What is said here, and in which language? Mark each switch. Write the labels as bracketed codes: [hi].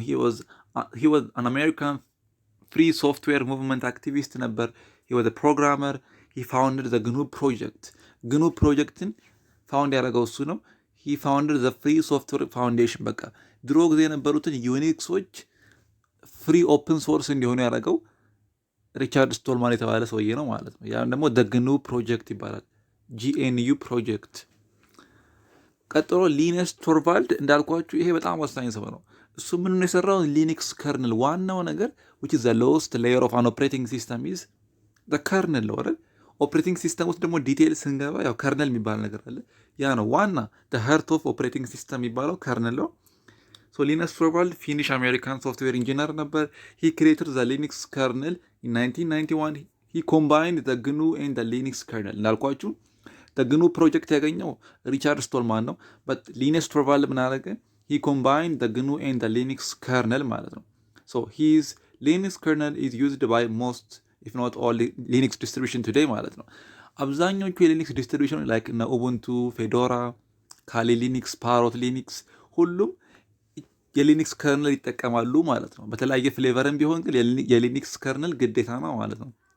[en] ሂ ዋዝ አን አሜሪካን ፍሪ ሶፍትዌር ሙቭመንት አክቲቪስት [am] ነበር። [en] ሂ ዋዝ ፕሮግራመር። ሂ ፋውንድድ ዘ ግኑ ፕሮጀክት። [am] ግኑ ፕሮጀክትን ፋውንድ ያደረገው እሱ ነው። [en] ሂ ፋውንድድ ዘ ፍሪ ሶፍትዌር ፋውንዴሽን። [am] በቃ ድሮ ጊዜ የነበሩትን ዩኒክሶች ፍሪ ኦፕን ሶርስ እንዲሆኑ ያደረገው ሪቻርድ ስቶልማን የተባለ ሰውዬ ነው ማለት ነው። ያም ደግሞ ደ ግኑ ፕሮጀክት ይባላል። GNU ፕሮጀክት። ቀጥሎ ሊነስ ቶርቫልድ እንዳልኳችሁ ይሄ በጣም ወሳኝ ሰው ነው። እሱ ምን ነው የሰራው? ሊኒክስ ከርነል ዋናው ነገር [en] which is the lowest layer of an operating system is the kernel [am] ነው አይደል? ኦፕሬቲንግ ሲስተም ውስጥ ደግሞ ዲቴይል ስንገባ ያው ከርነል የሚባል ነገር አለ። ያ ነው ዋና [en] the heart of operating system [am] የሚባለው ከርነል ነው። So Linus Torvald ፊኒሽ አሜሪካን ሶፍትዌር ኢንጂነር ነበር። [en] he created the Linux kernel in 1991. he combined the GNU and the Linux kernel እንዳልኳችሁ the GNU [am] ፕሮጀክት ያገኘው ሪቻርድ ስቶልማን ነው። [en] but Linus Torvald [am] ምን አደረገ? [en] he combined the GNU and the Linux kernel [am] ማለት ነው። [en] so his Linux kernel is used by most if not all Linux distribution today [am] ማለት ነው። አብዛኞቹ የሊኒክስ ዲስትሪቢዩሽን ላይክ እነ ኡቡንቱ፣ ፌዶራ፣ ካሊ ሊኒክስ፣ ፓሮት ሊኒክስ ሁሉም የሊኒክስ ከርነል ይጠቀማሉ ማለት ነው። በተለያየ ፍሌቨርም ቢሆን ግን የሊኒክስ ከርነል ግዴታ ነው ማለት ነው።